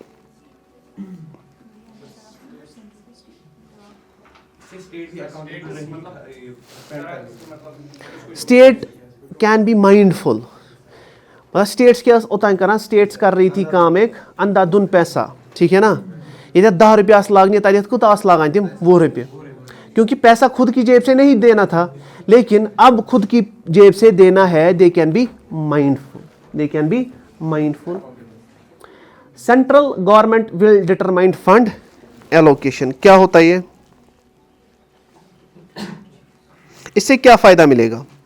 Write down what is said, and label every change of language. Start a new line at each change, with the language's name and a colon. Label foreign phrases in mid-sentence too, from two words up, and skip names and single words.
English: state can be mindful.
Kashmiri: स्टेट्स क्या ओतान करान,
Hindi: स्टेट्स कर रही थी काम एक अंधाधुन पैसा, ठीक है ना, ये 10 रुपये लागने तक
Kashmiri: कुत लागान तम
Hindi: 20 रुपये, क्योंकि पैसा खुद की जेब से नहीं देना था, लेकिन अब खुद की जेब से देना है।
English: they can be mindful. central government will determine fund allocation.
Hindi: क्या होता है ये? इससे क्या फायदा मिलेगा?